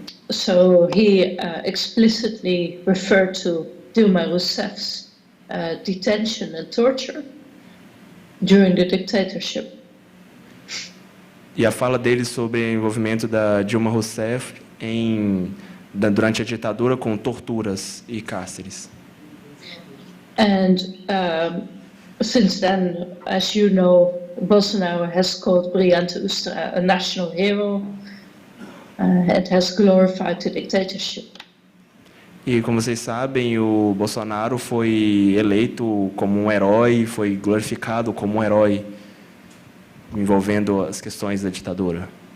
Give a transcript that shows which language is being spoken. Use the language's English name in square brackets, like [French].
[English] So he explicitly referred to Dilma Rousseff's detention and torture during the dictatorship. [Portuguese] E a fala dele sobre o envolvimento da Dilma Rousseff durante a ditadura com torturas e cárceres. [English] And since then, as you know, Bolsonaro has called Brilhante Ustra a national hero and has glorified the dictatorship. [Portuguese] E como vocês sabem, o Bolsonaro foi eleito como um herói, foi glorificado como um herói envolvendo as questões da ditadura.